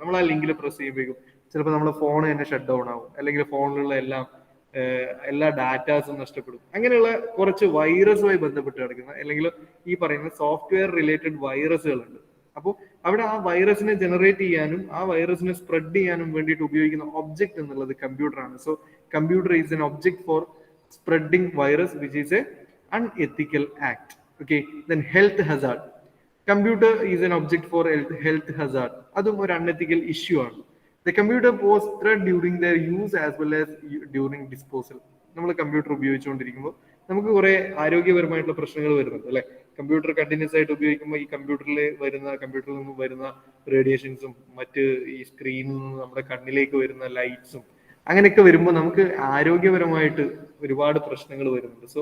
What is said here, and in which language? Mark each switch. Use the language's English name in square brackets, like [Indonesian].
[Malayalam] നമ്മൾ ആ ലിങ്കിൽ പ്രസ് ചെയ്യുമ്പോഴേക്കും ചിലപ്പോൾ നമ്മുടെ ഫോൺ തന്നെ ഷട്ട് ഡൗൺ ആവും, അല്ലെങ്കിൽ ഫോണിലുള്ള എല്ലാ ഡാറ്റാസും നഷ്ടപ്പെടും. അങ്ങനെയുള്ള കുറച്ച് വൈറസുമായി ബന്ധപ്പെട്ട് കിടക്കുന്ന അല്ലെങ്കിൽ ഈ പറയുന്ന സോഫ്റ്റ്വെയർ റിലേറ്റഡ് വൈറസുകളുണ്ട്. അപ്പോൾ അവിടെ ആ വൈറസിനെ ജനറേറ്റ് ചെയ്യാനും ആ വൈറസിനെ സ്പ്രെഡ് ചെയ്യാനും വേണ്ടിയിട്ട് ഉപയോഗിക്കുന്ന ഒബ്ജക്ട് എന്നുള്ളത് കമ്പ്യൂട്ടറാണ്. [English] So computer is an object for spreading virus, which is a unethical act. Okay, then health hazard. Computer is an object for health hazard. [Malayalam] Adum or unethical issue ആണ്. [English] The computer pose threat during their use as well as during disposal. [Malayalam] നമ്മൾ computer ഉപയോഗിച്ചുകൊണ്ടിരിക്കുമ്പോൾ നമുക്ക് കുറെ ആരോഗ്യപരമായിട്ടുള്ള പ്രശ്നങ്ങൾ വരുന്നുണ്ട് അല്ലെ. Computer continuous ആയിട്ട് ഉപയോഗിക്കുമ്പോൾ ഈ കമ്പ്യൂട്ടറിൽ നിന്ന് വരുന്ന റേഡിയേഷൻസും മറ്റ് ഈ സ്ക്രീനിൽ നിന്ന് നമ്മുടെ കണ്ണിലേക്ക് വരുന്ന ലൈറ്റ്സും അങ്ങനെയൊക്കെ വരുമ്പോൾ നമുക്ക് ആരോഗ്യപരമായിട്ട് ഒരുപാട് പ്രശ്നങ്ങൾ വരുന്നുണ്ട്.